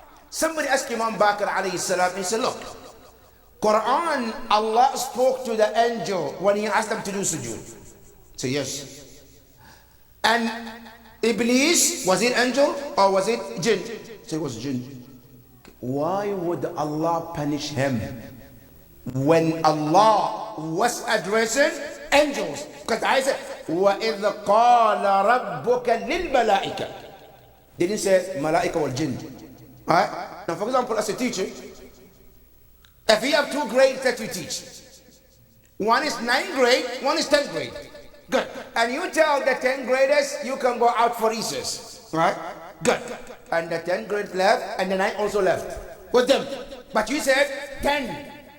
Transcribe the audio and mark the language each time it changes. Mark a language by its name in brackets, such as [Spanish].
[English] Somebody asked Imam Baqir alayhi salam, he said, look, Quran, Allah spoke to the angel when he asked them to do sujood. So yes. And Iblis, was it angel or was it jinn? So it was jinn. Why would Allah punish him when Allah was addressing angels? Because I said, [Arabic] وَإِذْ قَالَ رَبُّكَ لِلْمَلَائِكَةِ. [English] Didn't say malaika or jinn. Alright? Now for example, as a teacher, if you have 2 grades that you teach, one is 9th grade, one is 10th grade. Good. And you tell the 10th graders you can go out for recess. Right? Good. And the 10th grade left and the 9th also left with them. But you said 10.